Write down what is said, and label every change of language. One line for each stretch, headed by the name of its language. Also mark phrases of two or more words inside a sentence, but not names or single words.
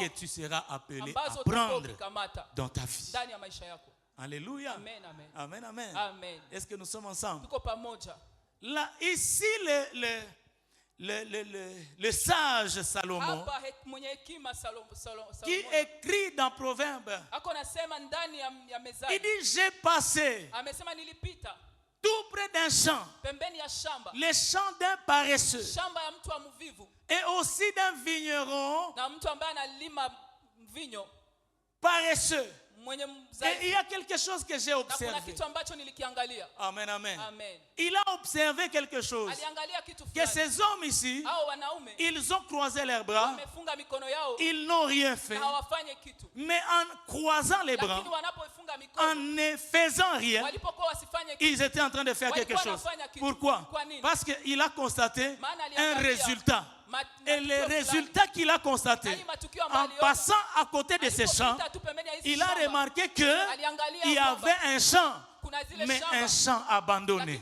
French: que tu seras appelé à
Swahili: ambazo
French: prendre
Swahili: utakamata
French: dans ta vie.
Swahili: ndani ya maisha yako.
French: Alléluia. Amen, amen. Amen, amen. Amen. Est-ce que nous sommes ensemble?
Swahili: Tuko pamoja.
French: Là, ici, le sage Salomon,
Swahili: Hapa mwenye hekima
French: qui écrit dans Proverbe,
Swahili: ako nasema ndani ya
French: il
Swahili: mezani,
French: dit, j'ai passé
Swahili: amesema nilipita
French: tout près d'un champ,
Swahili: pembeni ya shamba,
French: le champ d'un paresseux,
Swahili: shamba ya mtu wa mvivu
French: et aussi d'un vigneron
Swahili: na mtu ambaye analima mvinyo
French: paresseux.
Swahili: mwenye
French: Et
Swahili: mzaifu.
French: il y a quelque chose que j'ai
Swahili: Na kuna
French: observé.
Swahili: kitu ambacho nilikiangalia. Amen, amen. Amen.
French: Il a observé quelque chose.
Swahili: Aliangalia kitu
French: Que
Swahili: fulani.
French: ces hommes ici,
Swahili: Hao wanaume
French: ils ont croisé leurs bras,
Swahili: wamefunga mikono yao
French: ils n'ont rien fait.
Swahili: na hawafanye kitu.
French: Mais en croisant les bras,
Swahili: Lakini wanapofunga mikono,
French: en ne faisant rien,
Swahili: walipokuwa wasifanye kitu,
French: ils étaient en train de faire quelque chose. Pourquoi? Parce qu'il a constaté un résultat. Et le résultat qu'il a constaté, en passant à côté de ces champs, il a remarqué qu'il y avait un champ, mais un champ abandonné.